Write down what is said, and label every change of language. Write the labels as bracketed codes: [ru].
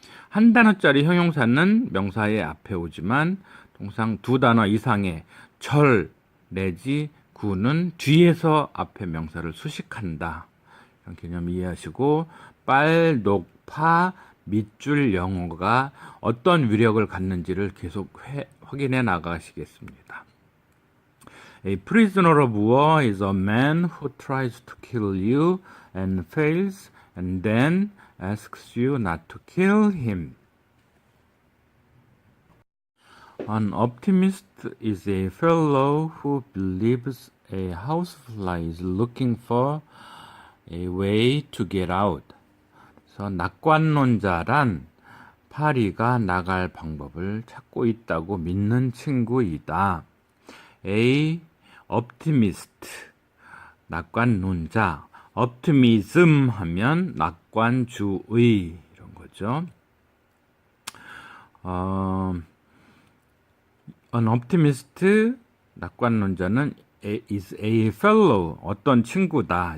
[ko] 한 단어짜리 형용사는 명사의 앞에 오지만 통상 2단어 이상의 절 내지 구는 뒤에서 앞에 명사를 수식한다. 이런 개념 이해하시고 빨독파 밑줄 영어가 어떤 위력을 갖는지를 계속 확인해 나가시겠습니다. [en] A prisoner of war is a man who tries to kill you and fails and then asks you not to kill him. An optimist is a fellow who believes a housefly is looking for a way to get out. [ko] 그래서 낙관론자란 파리가 나갈 방법을 찾고 있다고 믿는 친구이다. [en] A optimist, [ko] 낙관론자. optimism 하면 낙관주의 이런 거죠. [en] An optimist, [ko] 낙관론자는 [en] is a fellow, [ko] 어떤 친구다.